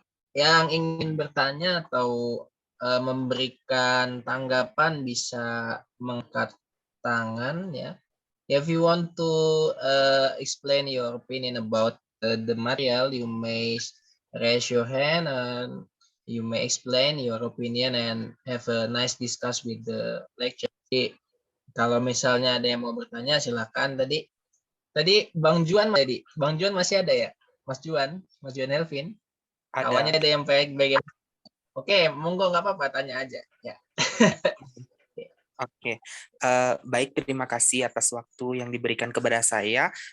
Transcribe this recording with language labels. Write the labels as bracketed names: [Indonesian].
[Indonesian] yang ingin bertanya atau memberikan tanggapan bisa mengangkat tangan ya. [English] If you want to explain your opinion about the material, you may raise your hand and you may explain your opinion and have a nice discuss with the lecturer. [Indonesian] Jadi, kalau misalnya ada yang mau bertanya, silakan. Tadi Bang Juan masih ada ya? Mas Juan Elvin. Awalnya Ada. ada yang baik. Oke, monggo nggak apa-apa, tanya aja. Ya. Oke, baik, terima kasih atas waktu yang diberikan kepada saya.